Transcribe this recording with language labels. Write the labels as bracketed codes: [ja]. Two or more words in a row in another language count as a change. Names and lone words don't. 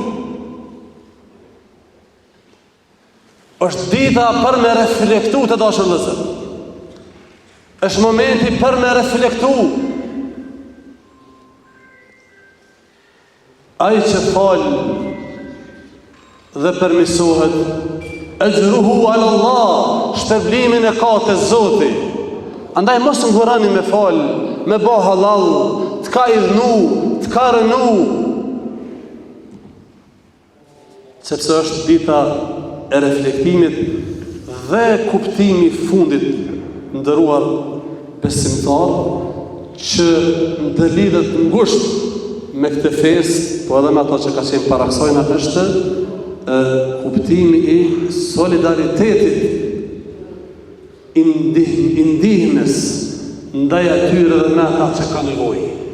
[sq] Është dita për me reflektu të dashur vëllezër. Është momenti për me reflektu. Ai që fal dhe përmisohet, [ar] أجره على الله, [sq] shpërblimin e ka te Zoti. Andaj mos ngurani me fal, me bo halal, të ka idhnu, të ka rënu, sepse është dita e reflektimit dhe kuptimi fundit ndëruar besimtar që ndëlidhet ngusht me këtë festë, po edhe me ato që ka qenë para kësaj është kuptimi i solidaritetit, i ndihmës ndaj atyre dhe me ata që ka nevojë.